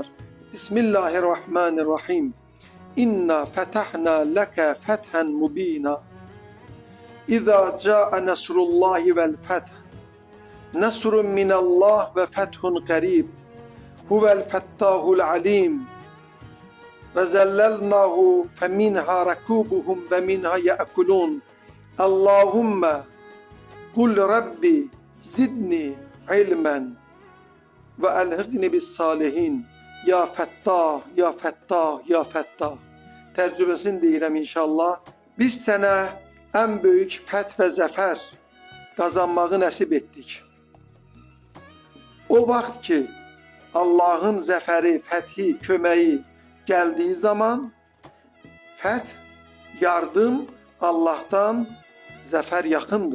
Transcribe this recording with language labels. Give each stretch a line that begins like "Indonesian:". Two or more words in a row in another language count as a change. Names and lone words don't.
Arabic: بسم الله الرحمن الرحيم إنا فتحنا لك فتحا مبينا. إذا جاء نصر الله والفتح. نصر من الله وفتح قريب. هو الفتاح العليم. وذللناه فمنها ركوبهم ومنها يأكلون. اللهم قل رب زدني علما وألحقني بالصالحين. يا فتاح يا فتاح يا فتاح.
Azerbaijani: Tərcüməsini deyirəm inşallah. Biz sənə ən böyük fəth və zəfər qazanmağı nəsib etdik. O vaxt ki, Allah'ın zəfəri, fəthi, köməyi gəldiyi zaman fəth, yardım Allah'tan, zəfər yaxındır.